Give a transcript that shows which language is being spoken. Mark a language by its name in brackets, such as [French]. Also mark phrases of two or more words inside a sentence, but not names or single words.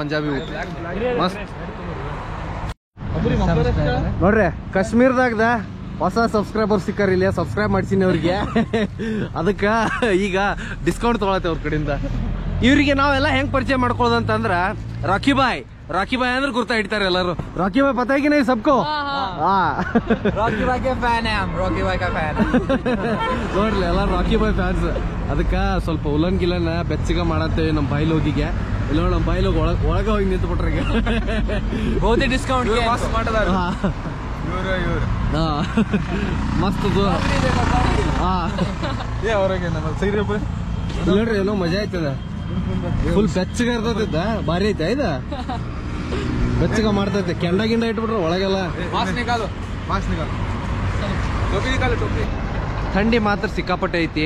[Kannada] ಪಂಜಾಬಿ ಊಟ ಮಸ್ತ್ ನೋಡ್ರಿ. ಕಾಶ್ಮೀರದಾಗ ಹೊಸ ಸಬ್ಸ್ಕ್ರೈಬರ್ ಸಿಕ್ಕಾರ. ಇಲ್ಲಿ ಸಬ್ಸ್ಕ್ರೈಬ್ ಮಾಡ್ಸೀನಿ ಅವ್ರಿಗೆ. ಅದಕ್ಕ ಈಗ ಡಿಸ್ಕೌಂಟ್ ತಗೊಳತ್ತೆ ಅವ್ರ ಕಡೆಯಿಂದ. ಇವ್ರಿಗೆ ನಾವೆಲ್ಲ ಹೆಂಗ್ ಪರಿಚಯ ಮಾಡ್ಕೊಳ್ಳೋದಂತಂದ್ರ ರಾಕಿ ಬಾಯ್ ಅಂದ್ರೆ ಗುರ್ತಾ ಇಡ್ತಾರೆ ಎಲ್ಲರೂ. [Hindi] रॉकी भाई पता कि नहीं सबको? रॉकी भाई के फैन है हम, रॉकी भाई का फैन. [Kannada] ನೋಡ್ಲಿ ಎಲ್ಲ ರಾಕಿ ಬಾಯ್ ಫ್ಯಾನ್ಸ್. ಅದಕ್ಕ ಸ್ವಲ್ಪ ಉಲನ್ ಗಿಲನ್ ಬೆಚ್ಚಗ ಮಾಡತ್ತೇವೆ ನಮ್ಮ ಬಾಯ್ಲೋಗಿಗೆ. ಇಲ್ಲ ನಮ್ಮ ಬಾಯ್ಲೋಗಿ ಒಳಗ ಹೋಗಿ ನಿಂತು ಬಿಟ್ರೆ [Hindi] बहुत ही डिस्काउंट मस्त ಮಾಡಿದಾರೆ. [Kannada] ಮಸ್ತ್ ನೋಡ್ರಿ ಏನೋ ಮಜಾ ಆಯ್ತದ. ಫುಲ್ ಬೆಚ್ಚಗ ಇರ್ತದ, ಭಾರಿ ಐತೆ ಇದ. ಬೆಚ್ಚಗ ಮಾಡ್ತೈತೆ. ಕೆಂಡ ಗಿಂಡ ಇಟ್ಬಿಟ್ರೆ ಒಳಗೆಲ್ಲ ಥಂಡಿ ಮಾತ್ರ ಸಿಕ್ಕಾಪಟ್ಟೆ ಐತಿ.